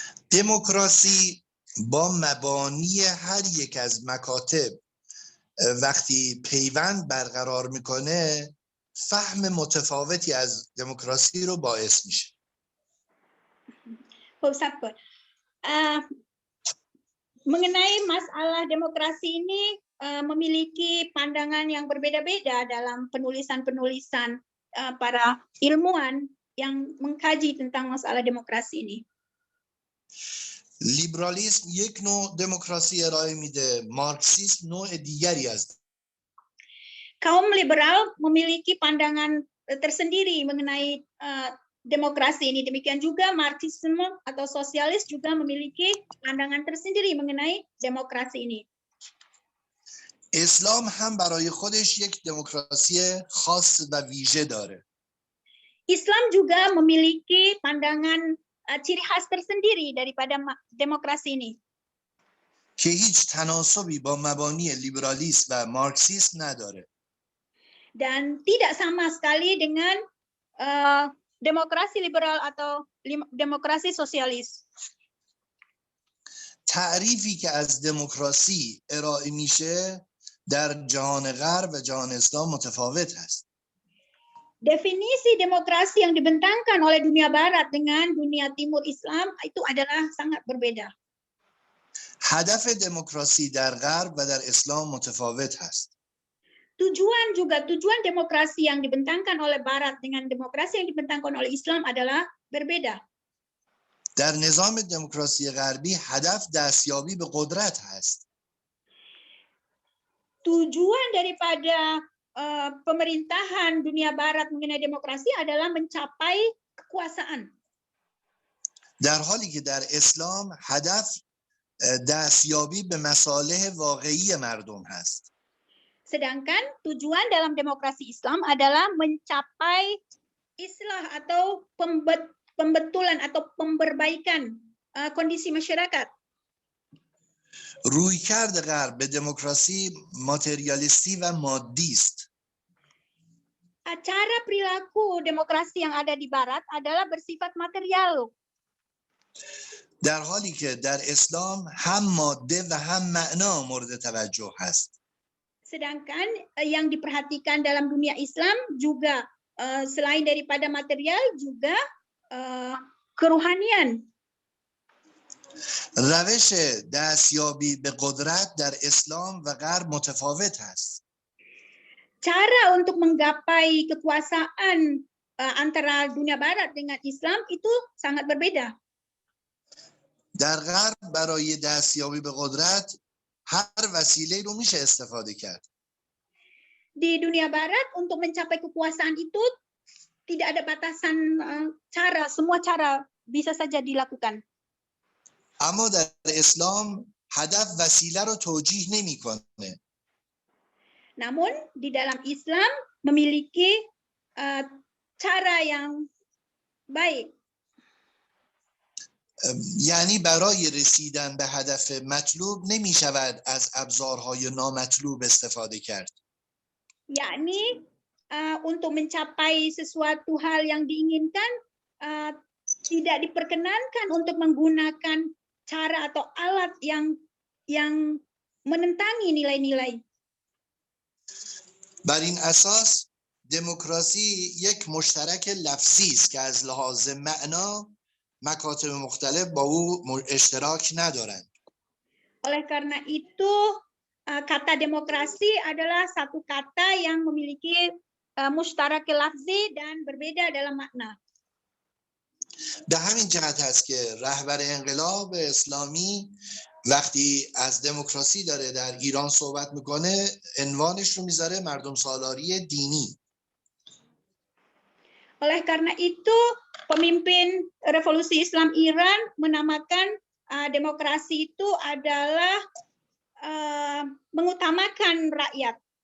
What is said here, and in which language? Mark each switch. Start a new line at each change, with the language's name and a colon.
Persian: دموکراسی با مبانی هر یک از مکاتب وقتی پیوند برقرار میکنه فهم متفاوتی از دموکراسی رو باعث میشه. خب صبر کن.
Indonesian: Mengenai masalah demokrasi ini memiliki pandangan yang berbeda-beda dalam penulisan-penulisan para ilmuwan yang mengkaji tentang masalah demokrasi ini.
Persian: لیبرالیسم یک نوع دموکراسی ارائه میده، مارکسیسم نوع دیگری است.
Indonesian: Kaum liberal memiliki pandangan tersendiri mengenai demokrasi ini. Demikian juga Marxisme atau sosialis juga memiliki pandangan tersendiri mengenai demokrasi ini.
Persian: اسلام هم برای خودش یک دموکراسی خاص و ویژه داره.
Indonesian: Islam juga memiliki pandangan ciri khas tersendiri daripada demokrasi ini.
Persian: که هیچ تناسبی با مبانی لیبرالیسم و مارکسیسم نداره.
Indonesian: Dan tidak sama sekali dengan demokrasi liberal atau demokrasi sosialis.
Persian: تعریفی که از دموکراسی ارائه میشه در جهان غرب و جهان اسلام متفاوت است.
Indonesian: Definisi demokrasi yang dibentangkan oleh dunia barat dengan dunia timur Islam itu adalah sangat berbeda.
Persian: هدف دموکراسی در غرب و در اسلام متفاوت است.
Indonesian: Tujuan demokrasi yang dibentangkan oleh barat dengan demokrasi yang dibentangkan oleh Islam adalah berbeda.
Persian: در نظام دموکراسی غربی هدف دستیابی به قدرت هست.
Indonesian: Tujuan daripada pemerintahan dunia barat mengenai demokrasi adalah mencapai kekuasaan.
Persian: در حالی که در اسلام هدف دستیابی به مصالح واقعی مردم هست.
Indonesian: Sedangkan tujuan dalam demokrasi Islam adalah mencapai islah atau pembetulan atau pemberbaikan kondisi masyarakat.
Persian: رویکرد غرب به دموکراسی ماتریالیستی و مادی است.
Indonesian: Cara perilaku demokrasi yang ada di barat adalah bersifat material.
Persian: در حالی که در اسلام هم ماده و هم معنا مورد توجه هست.
Indonesian: Sedangkan yang diperhatikan dalam dunia Islam juga selain daripada material juga kerohanian.
Persian: روش دستیابی به قدرت در اسلام و غرب متفاوت است.
Indonesian: Cara untuk menggapai kekuasaan antara dunia barat dengan Islam itu sangat berbeda.
Persian: در غرب برای دستیابی به قدرت هر وسیله رو میشه استفاده کرد.
Indonesian: Di dunia barat untuk mencapai kekuasaan itu tidak ada batasan cara, semua cara bisa saja dilakukan.
Persian: اما در اسلام هدف وسیله رو توجیه نمیکنه.
Indonesian: Namun di dalam Islam memiliki cara yang baik.
Persian: یعنی برای رسیدن به هدف مطلوب نمی شود از ابزارهای نامطلوب استفاده کرد.
Indonesian: Yakni untuk mencapai sesuatu hal yang diinginkan tidak diperkenankan untuk menggunakan cara atau alat yang menentangi nilai-nilai.
Persian: بر این اساس دموکراسی یک مشترک لفظی است که از لحاظ معنا مکاتب مختلف با او اشتراک ندارند.
Indonesian: Oleh karena itu kata demokrasi adalah satu kata yang memiliki mustarak lafzi dan berbeda dalam makna.
Persian: به همین جهت است که رهبر انقلاب اسلامی وقتی از دموکراسی داره در ایران صحبت میکنه عنوانش رو میذاره مردم سالاری دینی.
Indonesian: Oleh karena itu pemimpin revolusi Islam Iran menamakan demokrasi itu adalah mengutamakan rakyat.